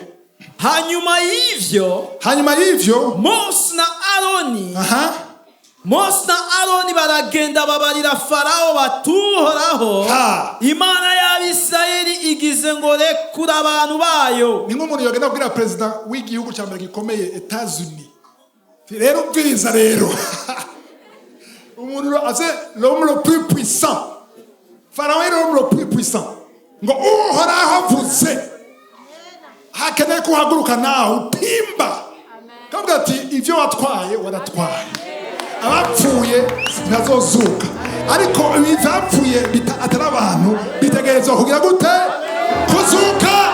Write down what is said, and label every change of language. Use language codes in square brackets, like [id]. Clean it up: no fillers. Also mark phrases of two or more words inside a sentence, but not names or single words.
[rn] hanyuma y'ivyo Mose na Aroni baragenda babarira Farao batuhoraho Imana y'Abisirayeli igize ngo rekura abantu bayo. Ni nk'umuntu yogenda kubwira president w'igihugu cya mbere gikomeye Etats-Unis rero bwiza rero umuntu ase [fr] l'homme le plus puissant [rn] Farao [fr] est l'homme le plus puissant [rn] ngo uhoraho avuze hakeneye kuhaguruka nawe upimba kavuga ati ivyo watwaye waratwaye abapfuye ntazozuka ariko ibivapfuye atari abantu bitegerezwa kugira gute kuzuka